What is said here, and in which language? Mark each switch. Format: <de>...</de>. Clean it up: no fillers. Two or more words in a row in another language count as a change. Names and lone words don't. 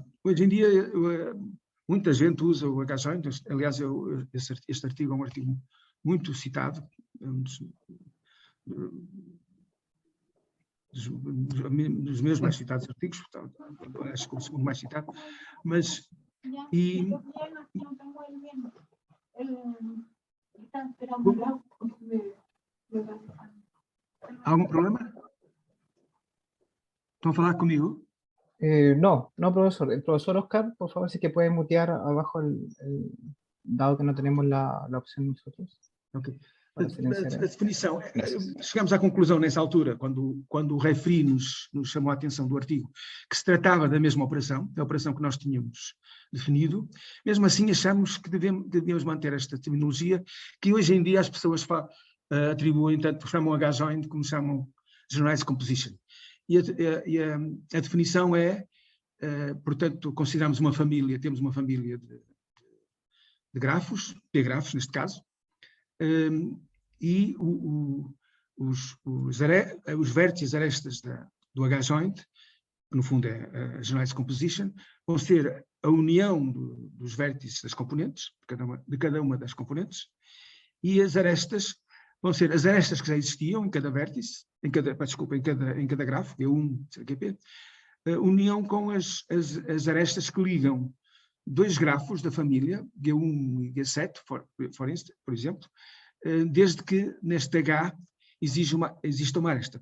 <pt>Hoje em dia muita gente usa o H-joint, aliás este artigo é um artigo muito citado, dos meus mais citados artigos, acho que o segundo mais citado, mas... Há algum problema? ¿Están a falar comigo?</pt> <es>No, profesor. El profesor Oscar, por favor, si que puede mutear abajo dado que no tenemos la opción nosotros. Ok. Para A silenciar.</es> <pt>definição,</pt> <es>Gracias.</es> <pt>chegamos à conclusão nessa altura, quando o referi nos chamou a atenção do artigo, que se tratava da mesma operação, da operação que nós tínhamos definido. Mesmo assim, achamos que devíamos manter esta terminologia, que hoje em dia as pessoas atribuem, tanto chamam H-joint como chamam</pt> <en>generalized composition.</en> <pt>E a definição é, portanto, consideramos uma família, temos uma família de grafos, P-grafos neste caso, e os vértices arestas do H-joint, que no fundo é a</pt> <en>generalized composition,</en> <pt>vão ser a união dos vértices das componentes, de cada uma das componentes, e as arestas vão ser as arestas que já existiam em cada vértice, em cada grafo, G1, CQP, união com as arestas que ligam dois grafos da família, G1 e G7, por exemplo, desde que neste H exista uma aresta.</pt>